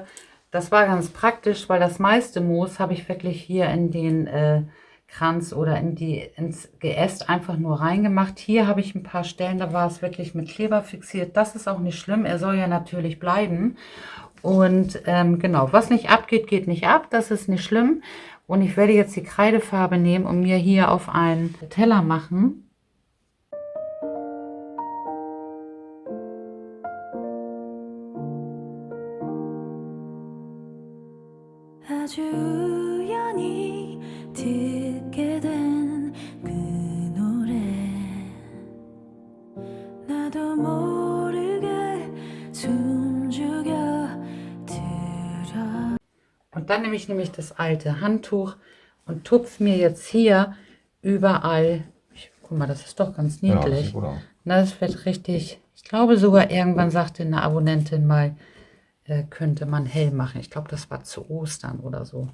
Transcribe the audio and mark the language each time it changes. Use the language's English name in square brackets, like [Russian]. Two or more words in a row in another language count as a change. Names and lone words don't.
[German] Das war ganz praktisch, weil das meiste Moos habe ich wirklich hier in den Kranz oder ins Geäst einfach nur reingemacht. Hier habe ich ein paar Stellen, da war es wirklich mit Kleber fixiert. Das ist auch nicht schlimm, er soll ja natürlich bleiben. Und genau, was nicht abgeht, geht nicht ab. Das ist nicht schlimm. Und ich werde jetzt die Kreidefarbe nehmen und mir hier auf einen Teller machen. [Korean] 아주 우연히 듣게 된 그 노래 나도 모르게 숨죽여 들어. [German] Und dann nehme ich nämlich das alte Handtuch und tupfe mir jetzt hier überall. Guck mal, das ist doch ganz Ja, niedlich. sieht gut aus. Na, das wird richtig. Ich glaube sogar irgendwann sagte eine Abonnentin mal, könnte man hell machen. Ich glaube, das war zu Ostern oder so.